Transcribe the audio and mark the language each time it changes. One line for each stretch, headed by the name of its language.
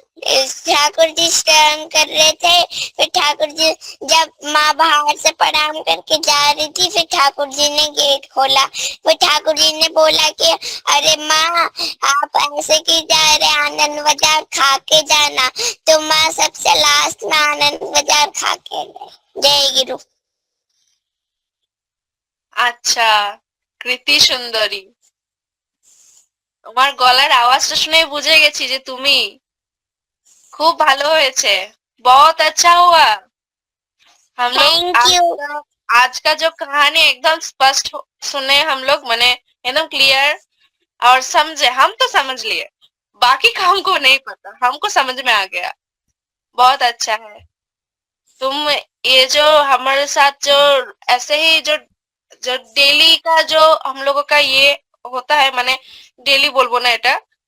Hindi: ठाकुर जी स्नान कर रहे थे। फिर ठाकुर जी, जब माँ बाहर से प्रणाम करके जा रही थी, फिर ठाकुर जी ने गेट खोला। फिर ठाकुर जी ने बोला कि अरे माँ आप ऐसे क्यों जा रहे, आनंद बाजार खा के जाना। तो माँ सबसे लास्ट में आनंद बाजार खा के गए। जय गुरु।
Bangla: আচ্ছা, কৃতি সুন্দরী, তোমার গলার আওয়াজটা শুনে বুঝে গেছি যে তুমি। খুব ভালো হয়েছে,
Hindi: बहुत अच्छा हुआ। हम लोग थैंक यू। आज का जो कहानी एकदम स्पष्ट सुने हम लोग, माने एकदम क्लियर और समझे। हम तो समझ लिए, बाकी का हमको नहीं पता, हमको समझ में आ गया। बहुत अच्छा है। तुम ये जो हमारे साथ जो ऐसे ही जो जो डेली का जो हम लोगों का ये होता है, माने डेली
Bangla: बोलबो ना, এটা